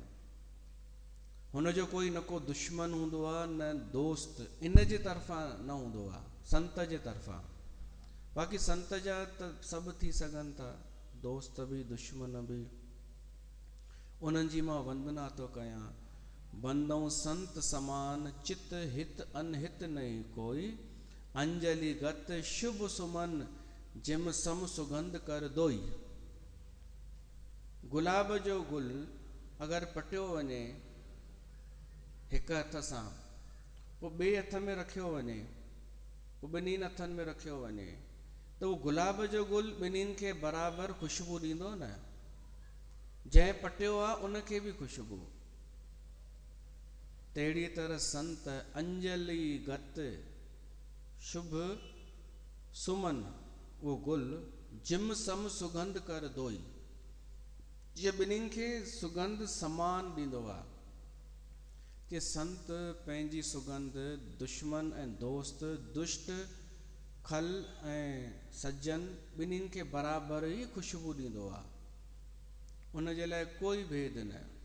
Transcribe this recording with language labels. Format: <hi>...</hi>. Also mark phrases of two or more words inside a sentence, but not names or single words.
<sd>हुनजो कोई न को दुश्मन हूंदो आहे न दोस्त, इन जे तरफ़ां न हूंदो आहे, संत जे तरफ़ां। बाक़ी संत जा त सभु थी सघनि था, दोस्त बि दुश्मन बि। उन्हनि जी मां वंदना थो कयां।</sd> <awa>बंदऊं संत समान चित हित अनहित नहीं कोई। अंजलि गत शुभ सुमन जिम सम सुगंध कर दोई।</awa> <sd>गुलाब जो गुल अगरि पटियो वञे हिक हथ सां, पोइ ॿिए हथ में रखियो वञे, पोइ ॿिन्हिनि हथनि में रखियो वञे, त उहो गुलाब जो गुल ॿिन्हिनि खे बराबरि ख़ुशबू ॾींदो न। जंहिं पटियो आहे उनखे बि ख़ुशबू। तहिड़ी तरह संत</sd> <awa>अंजलि गत शुभ सुमन,</awa> <sd>वो गुल</sd> <awa>जिम सम सुगंध कर दोई।</awa> <sd>ये ॿिन्हिनि खे सुगंध समान ॾींदो आहे कि संत पंहिंजी सुगंध दुश्मन ऐं दोस्त, दुष्ट खल ऐं सज्जन ॿिन्हिनि खे बराबरि ई ख़ुशबू ॾींदो आहे। उन जे लाइ कोई भेद न।</sd>